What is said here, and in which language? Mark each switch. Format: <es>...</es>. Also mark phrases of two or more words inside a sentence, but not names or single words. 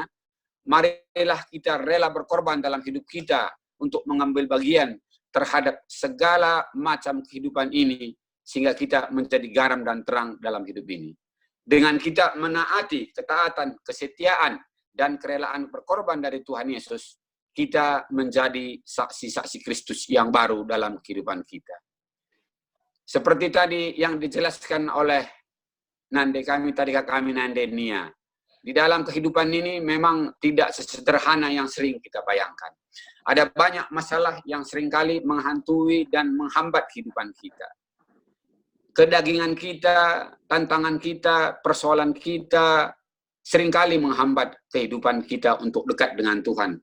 <id>Marilah kita rela berkorban dalam hidup kita untuk mengambil bagian terhadap segala macam kehidupan ini, sehingga kita menjadi garam dan terang dalam hidup ini. Dengan kita menaati ketaatan, kesetiaan, dan kerelaan berkorban dari Tuhan Yesus, kita menjadi saksi-saksi Kristus yang baru dalam kehidupan kita. Seperti tadi yang dijelaskan oleh Nande kami, tadi kami Nande Nia. Di dalam kehidupan ini memang tidak sesederhana yang sering kita bayangkan. Ada banyak masalah yang seringkali menghantui dan menghambat kehidupan kita. Kedagingan kita, tantangan kita, persoalan kita, seringkali menghambat kehidupan kita untuk dekat dengan Tuhan.</id>